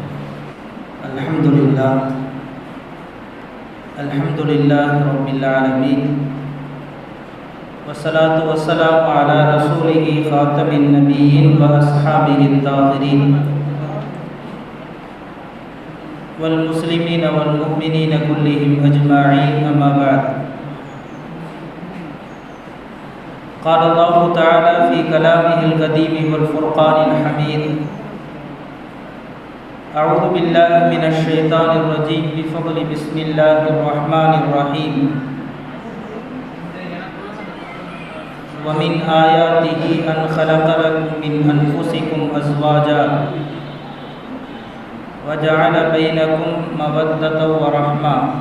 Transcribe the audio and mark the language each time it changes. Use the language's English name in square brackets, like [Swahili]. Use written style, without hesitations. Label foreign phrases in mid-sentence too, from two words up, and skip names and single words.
[Arabic] الحمد لله رب العالمين والصلاة والسلام على رسوله خاتم النبيين و أصحابه الطاهرين والمسلمين والمؤمنين كلهم أجمعين أما بعد. قال الله تعالى في كلامه القديم والفرقان الحميد: أعوذ بالله من الشيطان الرجيم بفضل بسم الله الرحمن الرحيم. ومن آياته أن خلق لكم من أنفسكم أزواجا وجعل بينكم مودة ورحمة.